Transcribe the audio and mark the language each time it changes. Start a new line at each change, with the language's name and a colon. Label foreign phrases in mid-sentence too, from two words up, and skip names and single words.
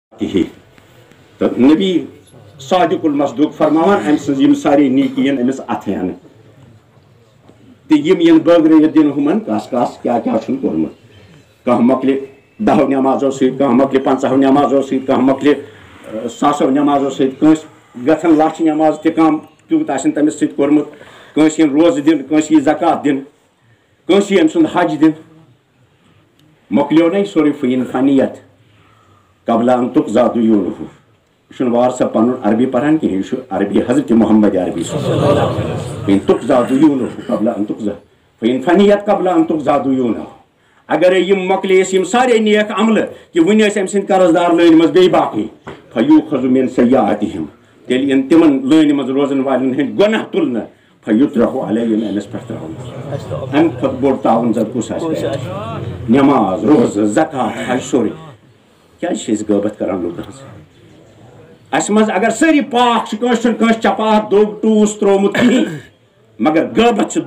Kashmiri: کہی تو نبی
Arabic: صادق المصدوق
Kashmiri: فرماوان ام سن ساری نیکین امس اتھین تو یم بٲگرٲیِتھ دِن ہُمن کس کس کیا چھُنہٕ کوٚرمُت کانٛہہ مۄکلہِ 10 نٮ۪مازو سۭتۍ کانٛہہ مۄکلہِ 50 نٮ۪مازو سۭتۍ کانٛہہ مۄکلہِ 100 نٮ۪مازو سۭتۍ کٲنٛسہِ گژھن لچھ نٮ۪ماز تہِ کم تیوٗت آسن تٔمِس سۭتۍ کوٚرمُت کٲنٛسہِ یِن روزٕ دِنۍ کٲنٛسہِ یی زکات دِنۍ کٲنٛسہِ یی أمۍ سُنٛد حج دِنۍ مۄکلیو نَے سورُے
Arabic: فین فنیت قبل ان تقضى ديونه
Kashmiri: یہ چھُنہٕ وار صٲب پنُن عربی پران کِہیٖنۍ یہِ چھُ عربی حضرت محمد عربی
Arabic: فین تقضى ديونه قبل ان تقضى فین فنیت قبل ان تقضى ديونه
Kashmiri: اگرے یم مۄکلے یم سارے نیک عملہٕ کہ وُنہِ ٲسۍ أمۍ سٕنٛدۍ قرض دار لٲنہِ منٛز بیٚیہِ باقٕے
Arabic: فیوٗخذ من سیئاتِہِم
Kashmiri: تیٚلہِ یِن تِمن لٲنہِ منٛز روزن والٮ۪ن ہٕنٛدۍ گۄناہ تُلنہٕ
Arabic: فیُطرح علیہم
Kashmiri: أمِس پٮ۪ٹھ ترٛاونہٕ اَمہِ کھۄتہٕ بوٚڑ تعاوُن زن کُس آسہِ نٮ۪ماز روزٕ زکات حج سورُے کیٛازِ چھِ أسۍ غٲبت کران لُکن ہٕنٛز اسہِ منٛز اگر سٲری پاک چھِ کٲنٛسہِ چھُنہٕ کٲنٛسہِ چپات دوٚگ ٹوٗس ترٛوومُت کِہیٖنۍ مگر غٲبت چھِ